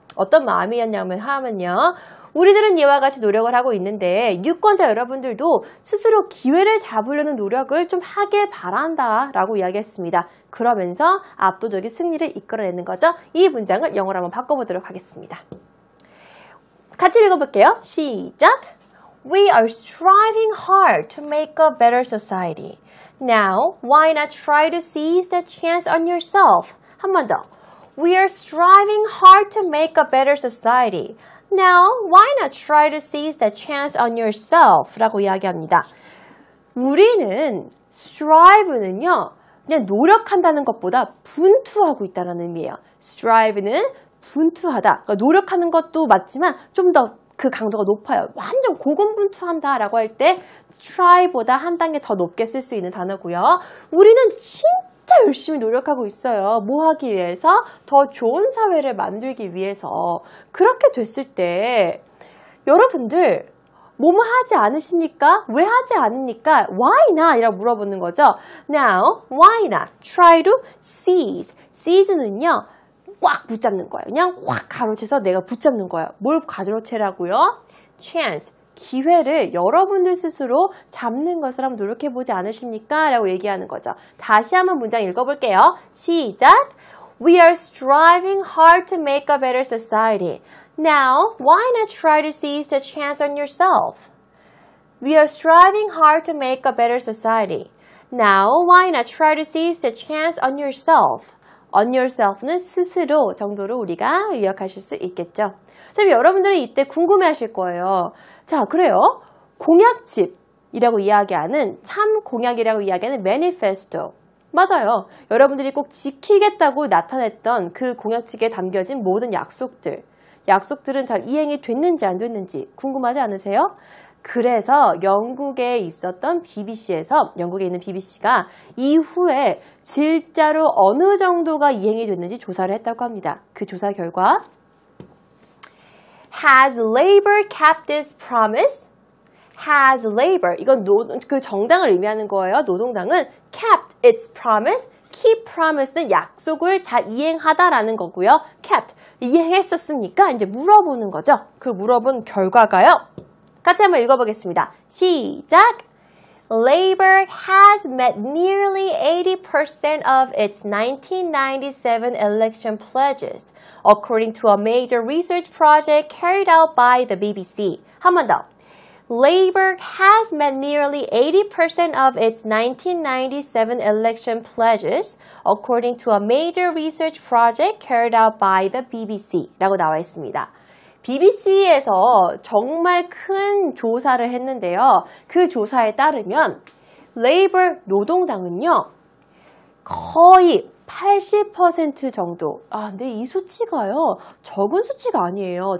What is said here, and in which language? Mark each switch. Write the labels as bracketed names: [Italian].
[Korean] 어떤 마음이었냐면요, 우리들은 이와 같이 노력을 하고 있는데 유권자 여러분들도 스스로 기회를 잡으려는 노력을 좀 하길 바란다 라고 이야기했습니다. 그러면서 압도적인 승리를 이끌어내는 거죠. 이 문장을 영어로 한번 바꿔보도록 하겠습니다. 같이 읽어볼게요. 시작! [English] We are striving hard to make a better society. Now, why not try to seize the chance on yourself? [Korean] 한 번 더. [English] We are striving hard to make a better society. Now, why not try to seize the chance on yourself? [Korean] 라고 이야기합니다. 우리는 strive는요, 그냥 노력한다는 것보다 분투하고 있다는 의미예요. strive는 분투하다. 그러니까 노력하는 것도 맞지만 좀 더 그 강도가 높아요. 완전 고군분투한다 라고 할 때 try보다 한 단계 더 높게 쓸 수 있는 단어고요. 우리는 진짜 열심히 노력하고 있어요. 뭐 하기 위해서? 더 좋은 사회를 만들기 위해서. 그렇게 됐을 때 여러분들 뭐뭐 하지 않으십니까? 왜 하지 않습니까? Why not? 이라고 물어보는 거죠. Now, why not? [English] Try to seize. [Korean] seize는요, 꽉 붙잡는 거예요. 그냥 확 가로채서 내가 붙잡는 거예요. 뭘 가로채라고요? chance, 기회를 여러분들 스스로 잡는 것을 한번 노력해보지 않으십니까? 라고 얘기하는 거죠. 다시 한번 문장 읽어볼게요. 시작! [English] We are striving hard to make a better society. Now, why not try to seize the chance on yourself? We are striving hard to make a better society. Now, why not try to seize the chance on yourself? [Korean] on yourself는 스스로 정도로 우리가 요약하실 수 있겠죠. 자, 여러분들은 이때 궁금해하실 거예요. 자, 그래요. 공약집이라고 이야기하는, 참 공약이라고 이야기하는 매니페스토. 맞아요. 여러분들이 꼭 지키겠다고 나타냈던 그 공약집에 담겨진 모든 약속들은 잘 이행이 됐는지 안 됐는지 궁금하지 않으세요? 그래서 영국에 있었던 BBC에서, 영국에 있는 BBC가 이후에 진짜로 어느 정도가 이행이 됐는지 조사를 했다고 합니다. [English] 그 조사 결과 Has Labour kept its promise? [Korean] Has Labour, 이건 그 정당을 의미하는 거예요. [English] 노동당은 kept its promise. [Korean] keep promise는 약속을 잘 이행하다라는 거고요. kept, 이행했었습니까? 이제 물어보는 거죠. 그 물어본 결과가요. 같이 한번 읽어보겠습니다. 시작! [English] Labour has met nearly 80% of its 1997 election pledges, according to a major research project carried out by the BBC. [Korean] 한 번 더. [English] Labour has met nearly 80% of its 1997 election pledges, according to a major research project carried out by the BBC. [Korean] 라고 나와 있습니다. BBC에서 정말 큰 조사를 했는데요. 그 조사에 따르면 레이버 노동당은요, 거의 80% 정도. 근데 이 수치가요, 적은 수치가 아니에요.